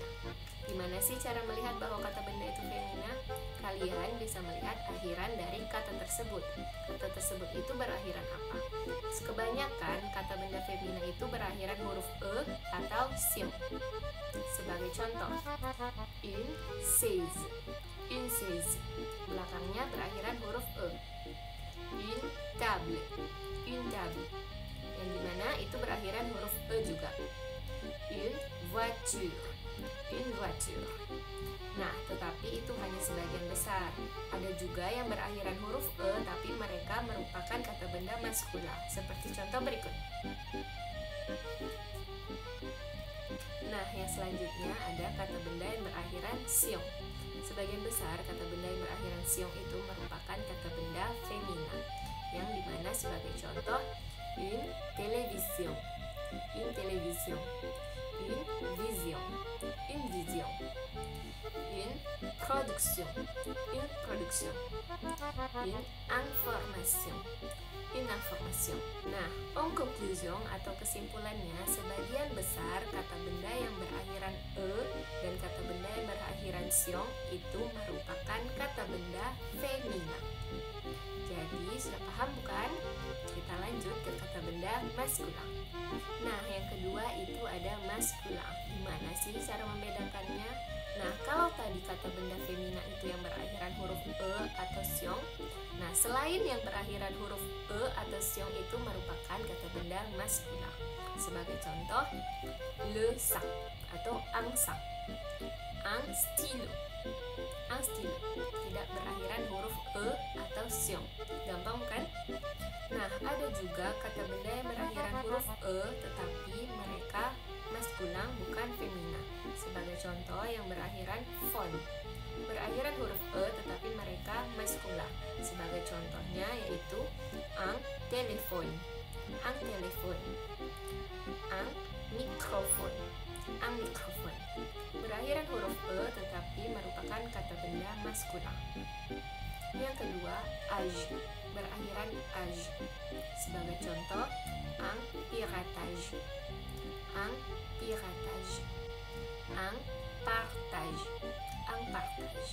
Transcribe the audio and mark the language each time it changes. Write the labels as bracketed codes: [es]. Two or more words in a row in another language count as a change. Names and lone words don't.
[id] Gimana sih cara melihat bahwa kata benda itu femina? Kalian bisa melihat akhiran dari kata tersebut. Kata tersebut itu berakhiran apa? Kebanyakan kata benda femina itu berakhiran huruf e atau sion. Sebagai contoh, [fr] une chaise, [id] belakangnya berakhiran huruf e. [fr] Une table, [id] yang dimana itu berakhiran huruf e juga. [fr] Une voiture. [id] Nah, tetapi itu hanya sebagian besar. Ada juga yang berakhiran huruf e, tapi mereka merupakan kata benda maskula. Seperti contoh berikut. Nah, yang selanjutnya ada kata benda yang berakhiran sion. Sebagian besar kata benda yang berakhiran sion itu merupakan kata benda femina, yang dimana sebagai contoh [fr] une vision, une vision, une production, une information. [id] Nah, [fr] en conclusion [id] atau kesimpulannya, sebagian besar kata benda yang berakhiran e dan kata benda yang berakhiran sion itu merupakan kata benda femina. Jadi, sudah paham bukan? Kita lanjut ke kata benda maskula. Nah, yang kedua itu ada maskula. Gimana sih cara membedakannya? Nah, kalau tadi kata benda femina itu yang berakhiran huruf e atau sion, nah selain yang berakhiran huruf e atau sion itu merupakan kata benda maskula. Sebagai contoh, [fr] le sac [id] atau [fr] un sac, un stylo [id] tidak berakhiran huruf e atau sion. Gampang kan? Nah, ada juga kata benda yang berakhiran huruf e tetapi mereka maskula bukan femina. Sebagai contoh yang berakhiran phone, berakhiran huruf e tetapi mereka maskula. Sebagai contohnya yaitu [fr] un téléphone, un microphone, [id] berakhiran huruf e tetapi merupakan kata benda maskula. Yang kedua, age, berakhiran age. Sebagai contoh, [fr] un piratage, un partage.